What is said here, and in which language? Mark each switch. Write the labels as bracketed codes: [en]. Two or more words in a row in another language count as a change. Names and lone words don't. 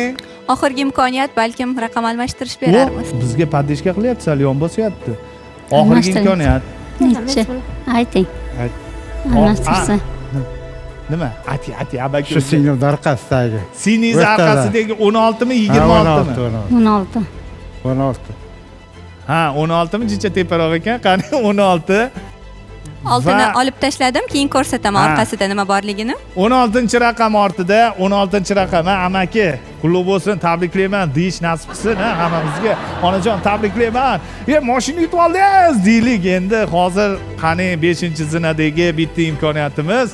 [uz] Oxirgi imkoniyat, balkim raqam almashtirish berarmiz. Bizga padishka qilyapti, yon bosyapti. Oxirgi Almashtiring. imkoniyat. Nechi? Ayting. Ayt. Almashtirsa. Nima? Ayting, abaka. Shu singlim orqasidagi. Siniz O'rtada. orqasidagi 16 mi, 26 mi? 16. 16. 16. Ha, 16 mi jicha teparoq ekan. Qani 16. Oltini Va- olib tashladim, keyin ko'rsataman Ha. orqasida nima borligini. 16-raqam ortida, 16-raqam, ha, amaki, qutlug' bo'lsin, tabriklayman, deyish nasib qilsin, ha, hammamizga. Onajon, tabriklayman. Mashina yutib oldingiz, deylik. Endi hozir qani 5-zinadagi bitta imkoniyatimiz.